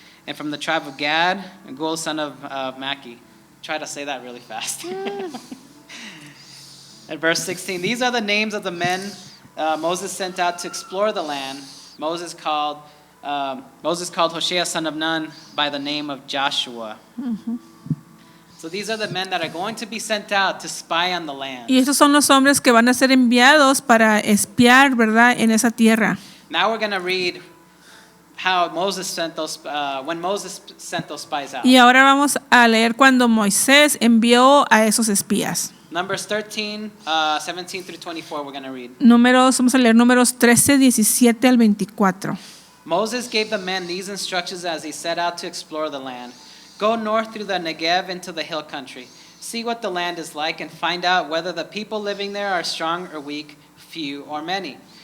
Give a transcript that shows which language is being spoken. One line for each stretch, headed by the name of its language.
English: And from the tribe of Gad, Gul, son of Maki. Try to say that really fast. At verse 16, these are the names of the men Moses sent out to explore the land. Moses called Hoshea son of Nun by the name of Joshua. So these are the men that are going to be sent out to spy on the land.
Spanish: Y estos son los hombres que van a ser enviados para espiar, ¿verdad?, en esa tierra.
English: Now we're going to read how Moses sent those when Moses sent those spies out.
Spanish: Y ahora vamos a leer cuando Moisés envió a esos espías.
English: Numbers 13, 17 through 24 we're going to read.
Spanish: Vamos a leer números 13, 17 al 24.
English: Moses gave the men these instructions as he set out to explore the land. Go north through the Negev into the hill country. See what the land is like and find out whether the people living there are strong or weak, few or many.